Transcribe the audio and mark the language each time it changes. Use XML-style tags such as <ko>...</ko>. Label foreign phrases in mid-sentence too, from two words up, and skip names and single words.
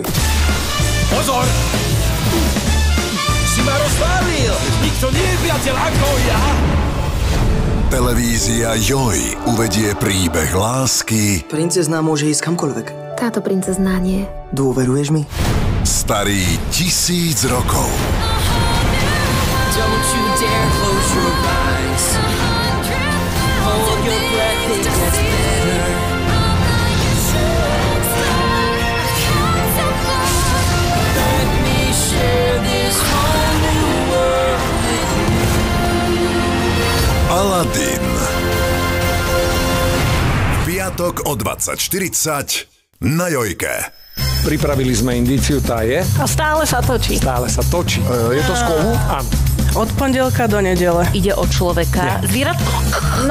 <sk>Pozor! Si ma rozpálil! Nikto nie je priateľ ako ja! Televízia Joj uvedie príbeh lásky. Princezná môže ísť kamkoľvek. Táto princezná nie. Dôveruješ mi? Starý 1000 rokov.</sk> <en>Don't you dare close your eyes. Hold your breath, it gets better. Let me share this whole new world with you.</en> <sk>Aladin. V piatok o 20:40 na Jojke. Pripravili sme indíciu, tá je? A stále sa točí. Stále sa točí. Je to z kovu? Áno. Od pondelka do nedele. Ide o človeka. Zvieratko? No.</sk>